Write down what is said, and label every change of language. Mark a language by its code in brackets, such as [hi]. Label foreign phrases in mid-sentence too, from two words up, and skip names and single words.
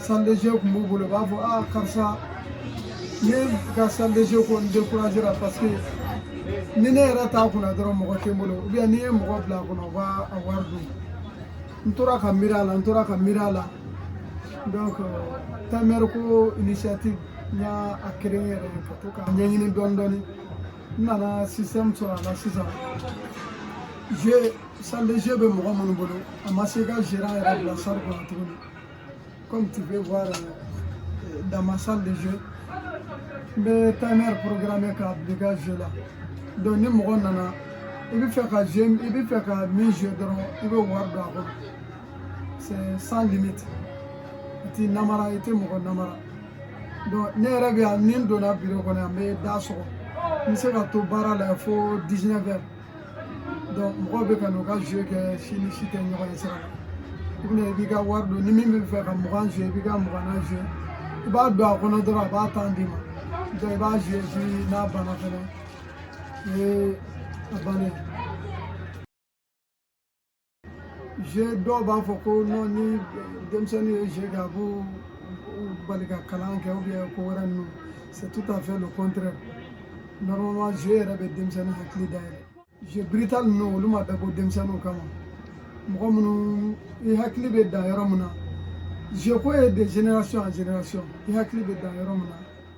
[fr] salle de jeu [bm] kun b'u bolo u b'a fɔ karisa ne ka [fr] salle de jeu [bm] kɔni découragé la [fr] parce que [bm] ni ne yɛrɛ t'a kunna dɔrɔn mɔgɔ tɛ n bolo [fr] ou bien [bm] n'i ye mɔgɔ bila a kunna u b'a a wari dun n tora ka miiri a la n tora ka miiri a la donc Tamer ko initiative n y'a créé yɛrɛ ka to ka ɲɛɲini dɔɔni dɔɔni n nana système sɔrɔ a la sisan jeu [fr] salle de jeu [bm] bɛ mɔgɔ minnu bolo a ma se ka gérant yɛrɛ bila salle kɔnɔ tuguni [fr] comme tu peux voir dans ma salle de jeu [bm] n bɛ Tamer programmé ka bila i ka jeu la donc ni mɔgɔ nana i bɛ fɛ ka jeu i bɛ fɛ ka min jeu dɔrɔn i bɛ wari don a kɔnɔ [fr] c'est sans limite [bm] i t'i namara i tɛ mɔgɔ namara donc ne yɛrɛ bɛ yan ni n donna bureau kɔnɔ yan n bɛ da sɔgɔ n bɛ se ka to baara la fo 19 heures donc mɔgɔw bɛ ka n'u ka jeu kɛ si ni si tɛ ɲɔgɔn ye sira la i bɛna i b'i ka wari don ni min bɛ fɛ ka 20 jeu i b'i ka 20 jeu i b'a don a kɔnɔ dɔrɔn a b'a temps d'i ma donc i b'a jeu puis n'a banna fɛnɛ o ye a bannen jeu dɔw b'a fɔ ko non ni denmisɛnnin ye jeu kɛ a b'u bali ka kalan kɛ [fr] ou bien [bm] ko wɛrɛ ninnu [fr] c'est tout à fait le contraire [bm] normalement jeu yɛrɛ bɛ denmisɛnnin hakili dayɛlɛ [fr] jeu brutal [bm] ninnu olu ma dabɔ denmisɛnninw kama mɔgɔ minnu i hakili bɛ dan yɔrɔ min na jeu ko ye [fr] de génération en génération [bm] i hakili bɛ dan yɔrɔ min na